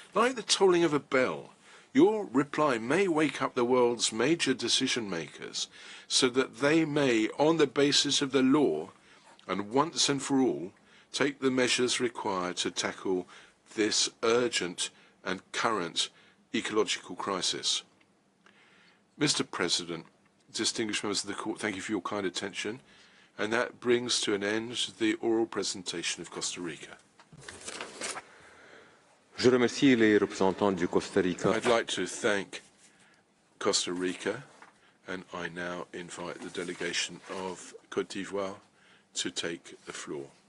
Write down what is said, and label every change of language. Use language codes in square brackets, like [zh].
[en] Like the tolling of a bell, your reply may wake up the world's major decision makers so that they may, on the basis of the law, and once and for all, take the measures required to tackle this urgent and current ecological crisis. Mr. President, distinguished members of the Court, thank you for your kind attention, and that brings to an end the oral presentation of Costa Rica. [fr] Je remercie les représentants du Costa Rica. [en] I'd like to thank Costa Rica and I now invite the delegation of Côte d'Ivoire to take the floor.